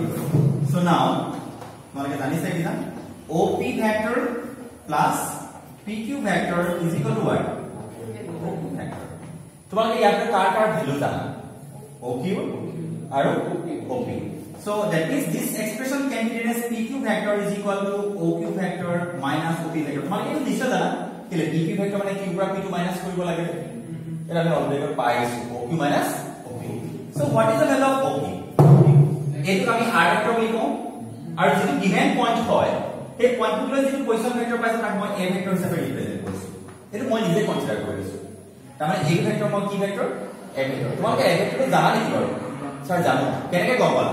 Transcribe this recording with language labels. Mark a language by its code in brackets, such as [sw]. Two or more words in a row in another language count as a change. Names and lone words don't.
[en] So now [as] তোমালোকে জানিছে কি না [en] OP vector plus PQ vector is equal to what? OQ vector. [as] তোমালোকে ইয়াতে কাৰ ভ্যালু জানা, OQ আৰু OP. [en] So that means this expression can be written as PQ vector is equal to OQ vector minus OP vector. [as] তোমালোকে এই নিশ্চয় জানা কেলে PQ vector মানে q পৰা p to minus কৰিব লাগে, এটা আমি অলৰেডি পাইছো OQ minus OP. [en] So what is the value of OP? [as] এইটো আমি r vector বুলি কওঁ, আৰু যদি [en] given point [as] হয় এই পইণ্টটো লৈ যিটো [en] position vector [as] পাইছে তাক মই a ভেক্টৰ হিচাপে ৰিপ্ৰেজেন্ট কৰিছো, এইটো মই নিজে কনসিডাৰ কৰিছো। তাৰমানে a ভেক্টৰ মই কি ভেক্টৰ, a ভেক্টৰ। তোমালোকে a ভেক্টৰটো জানা নেকি বাৰু? স্যাৰ জানো। কেনেকৈ গম পালা?